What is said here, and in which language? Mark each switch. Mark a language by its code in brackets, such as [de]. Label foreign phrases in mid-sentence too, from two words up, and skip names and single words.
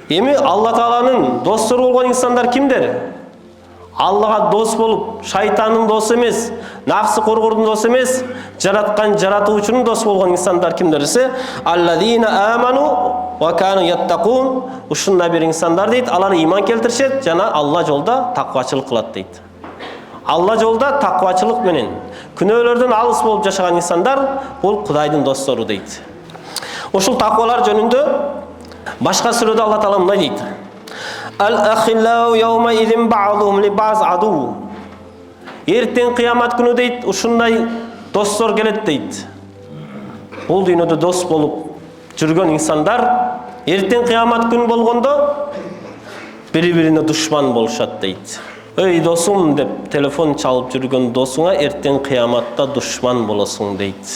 [ky] Эми Алла Тааланын достору болгон инсандар кимдер? Аллага дос болуп, шайтандын досы эмес, нафсы коргордун досы эмес, жараткан жаратуучунун дос болгон инсандар кимдер десе, [ar] الذين آمنوا وكانوا يتقون. [ky] Ушундай бир инсандар дейт, алар иман келтиришет жана Алла жолда таквачылык кылат дейт. Алла жолда таквачылык менен күнөөлөрдөн алыс болуп жашаган инсандар бул Кудайдын достору дейт. Ушул таквалар жөнүндө башка сүрөдө Алла Таала мындай дейт: [ar] الأخلاء يومئذ بعضهم لبعض عدو. [ky] Эртең кыямат күнү дейт, ушундай достор келет дейт. Бул дүйнөдө дос болуп жүргөн инсандар эртең кыямат күнү болгондо бири-бирине душман болушат дейт. Эй досум деп телефон чалып жүргөн досуңа эртең кыяматта душман болосуң дейт.